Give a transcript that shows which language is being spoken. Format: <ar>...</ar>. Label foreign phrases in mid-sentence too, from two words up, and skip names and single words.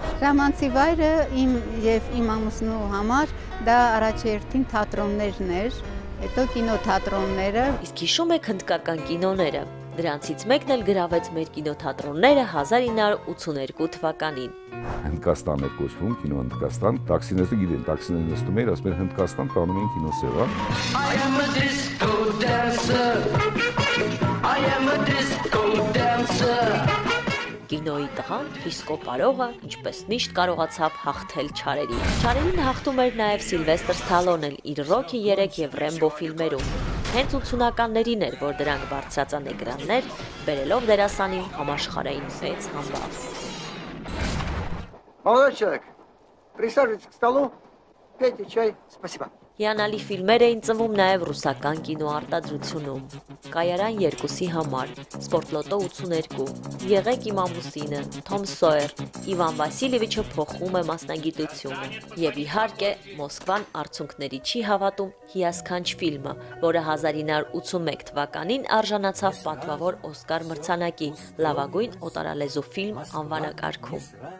<hy>Ժամանցի վայրը իմ եւ իմ ամուսնու համար դա առաջերտին թատրոններն էր, հետո կինոթատրոնները։ Իսկ հիշում եք հնդկական կինոները։ Դրանցից մեկն էլ գրավեց մեր կինոթատրոնները 1982 թվականին։ Հնդկաստան էր կոչվում, կինո Հնդկաստան, տաքսիները գիտեն, տաքսիները նստում էին, ասում են Հնդկաստան, տանում էին կինոսեղան։</hy> <en>I am a disco dancer. I am a disco dancer.</en> <hy>Կինոյի տղան, դիսկո պարողը, ինչպես միշտ կարողացավ հաղթել չարերին։ Չարերին հաղթում էր նաև Սիլվեստր Սթալոնն իր Ռոքի 3 եւ Ռեմբո ֆիլմերում։ Հենց 80-ականներին էր, որ դրանք բարձրացան էկրաններ, բերելով դերասանին համաշխարհային մեծ համբավ։</hy> <ru>Молодой человек, присаживайтесь к столу, пейте чай, спасибо.</ru> <hy>Հիանալի ֆիլմեր էին ծնվում նաև ռուսական կինոարտադրությունում։ Կայարան 2-ի համար, Սպորտլոտո 82, Եղեք իմ ամուսինը, Թոմ Սոյեր, Իվան Վասիլևիչը փոխում է մասնագիտությունը։ Եվ իհարկե, Մոսկվան արցունքների չի հավատում հիասքանչ ֆիլմը, որը 1981 թվականին արժանացավ պատվավոր Օսկար մրցանակի լավագույն օտարալեզու ֆիլմ անվանակարգում։</hy>